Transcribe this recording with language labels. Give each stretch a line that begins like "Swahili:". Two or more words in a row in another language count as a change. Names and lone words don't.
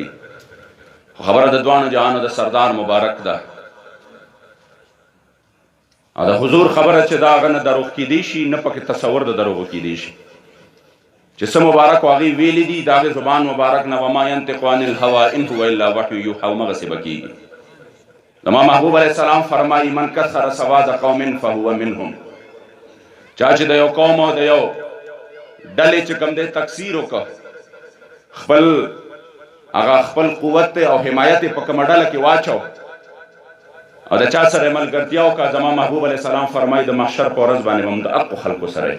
Pashto: خبره د دوانو جهانو د سردار مبارک ده او د حضور خبره چې دا هغه نه دروغ کیدای شي، نه پکې تصور د دروغو کیدای شي. چې څه مبارک هغې ویلي دي د هغې زبان مبارک نه
Arabic: وما ینطق عن الهوی ان هو الا وحی یوحی،
Pashto: همغسې به کېږي. زما محبوب
Arabic: علیہ السلام
Pashto: فرمایي
Arabic: من کثر سواد قوم فهو منهم،
Pashto: چا چې د یو قوم او د یو ډلې چې کوم دی تکثیر وکړه، خپل قوت او حمایت په کومه ډله کې واچو او د چا سره ملګرتیا وکړه، زما محبوب
Arabic: علیہ السلام
Pashto: فرمایي د محشر په ورځ باندې به هم د حقو خلکو سره.